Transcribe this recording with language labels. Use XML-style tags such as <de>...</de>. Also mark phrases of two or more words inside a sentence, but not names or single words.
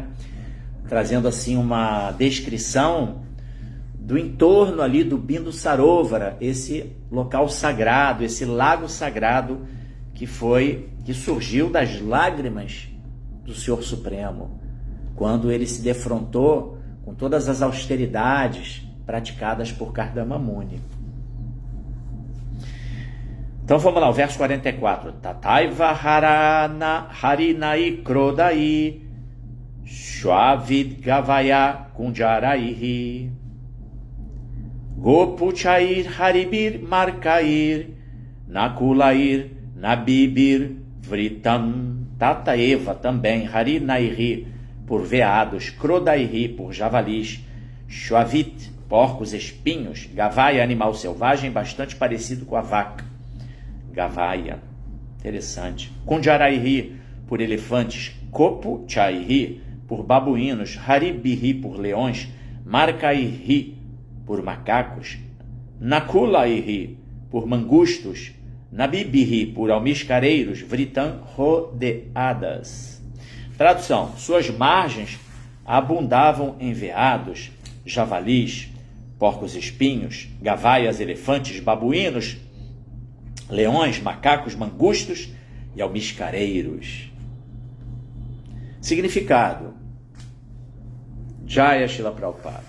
<pt>Trazendo assim uma descrição do entorno ali do Bindu Sarovara, esse local sagrado, esse lago sagrado que surgiu das lágrimas do Senhor Supremo, quando ele se defrontou com todas as austeridades praticadas por Kardama Muni. Então vamos lá, o verso 44.</pt> <sa>तत्रैव हरिणैः क्रोडैः श्वाविद् गवय कुञ्जरैः गोपुच्छैः हरिभिः मर्कैः नकुलैः नाभिभिः वृतम् तत्रैव também harinairi</sa> <pt>por veados,</pt> <sa>krodairi</sa> <pt>por javalis,</pt> <sa>shwavit</sa> <pt>porcos espinhos,</pt> <sa>gavaya</sa> <pt>animal selvagem bastante parecido com a vaca.</pt> <sa>Gavaya, interessante.</sa> <pt>Kunjarairi por elefantes, Kopuchairi por babuínos, Haribiri por leões, Markairi por macacos, Nakulairi por mangustos, Nabibiri por almiscareiros, Vritam rodeadas. Tradução: suas margens abundavam em veados, javalis, porcos espinhos, gavaias, elefantes, babuínos, leões, macacos, mangustos e almiscareiros. Significado: Jaya Srila Prabhupada.</pt>